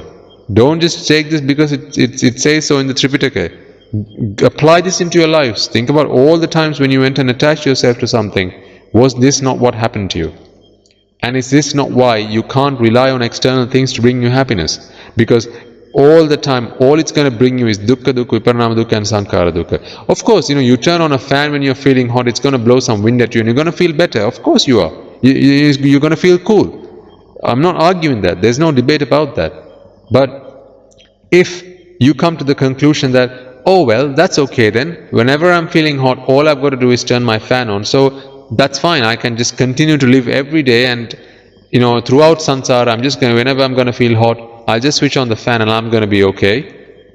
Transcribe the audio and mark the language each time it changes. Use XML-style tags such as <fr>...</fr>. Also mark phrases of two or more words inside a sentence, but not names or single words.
<en>Don't just take this because it says so in the Tripitaka. Apply this into your lives. Think about all the times when you went and attached yourself to something. Was this not what happened to you? And is this not why you can't rely on external things to bring you happiness? Because all the time, all it's going to bring you is dukkha,</en> <pi>viparinama dukkha</pi> <en>and</en> <pi>sankhara dukkha.</pi> <en>Of course, you turn on a fan when you're feeling hot, it's going to blow some wind at you and you're going to feel better. Of course you are. You're going to feel cool. I'm not arguing that. There's no debate about that. But if you come to the conclusion that, oh well, that's okay then, whenever I'm feeling hot, all I've got to do is turn my fan on, so that's fine, I can just continue to live every day, and throughout samsara, whenever I'm going to feel hot, I'll just switch on the fan and I'm going to be okay.</en>